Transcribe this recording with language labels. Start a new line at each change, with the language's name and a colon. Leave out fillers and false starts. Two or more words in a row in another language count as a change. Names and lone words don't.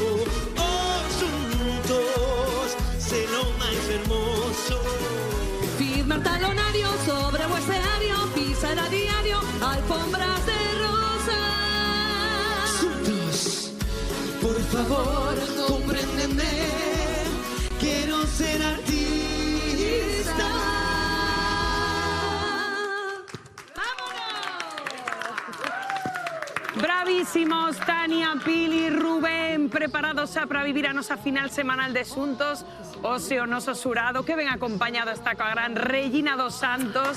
Spanish: Juntos ser lo más hermoso. Firmar talonario sobre o escenario, pisar a diario alfombras de rosas. Juntos, por favor, compréndeme. Quiero ser artista.
Galician: Bravísimos, Tania, Pili, Rubén, preparados xa para vivir a nosa final semanal de Xuntos. Ose o noso xurado, que ven acompañado está coa gran Regina dos Santos.